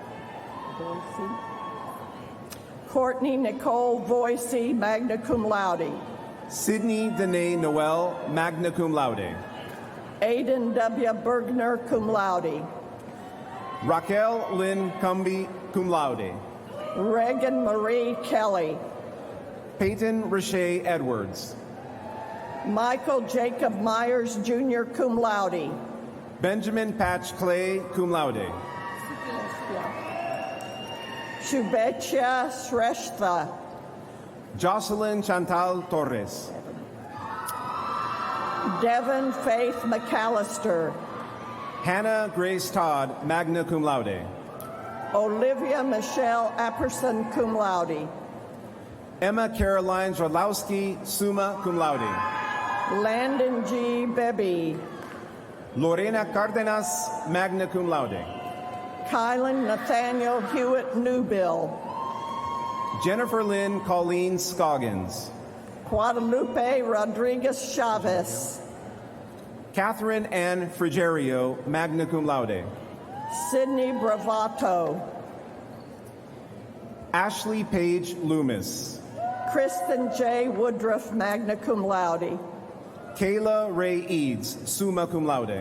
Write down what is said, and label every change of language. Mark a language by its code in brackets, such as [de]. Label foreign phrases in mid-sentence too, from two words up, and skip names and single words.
[en] Courtney Nicole Voicey, [la] magna cum laude. [en] Sydney Danae Noel, [la] magna cum laude. [en] Aiden W. Bergner, [la] cum laude. [en] Raquel Lynn Cumby, [la] cum laude. [en] Reagan Marie Kelly. Peyton Rashay Edwards. Michael Jacob Myers, Jr., [la] cum laude. [en] Benjamin Patch Clay, [la] cum laude. [en] Shubhechya Shrestha. Jocelyn Chantal Torres. Devin Faith McAllister. Hannah Grace Todd, [la] magna cum laude. [en] Olivia Michelle Apperson, [la] cum laude. [en] Emma Caroline Zrodlowski, [la] summa cum laude. [en] Landon G. Bebby. Lorena Cardenas, [la] magna cum laude. [en] Kylan Nathaniel Hewitt Newbill. Jennifer Lynn Colleen Scoggins. Guadalupe Rodriguez Chavez. Catherine Ann Frigerio, [la] magna cum laude. [en] Sydney Bravato. Ashley Page Loomis. Kristen J. Woodruff, [la] magna cum laude. [en] Kayla Ray Eads, [la] summa cum laude.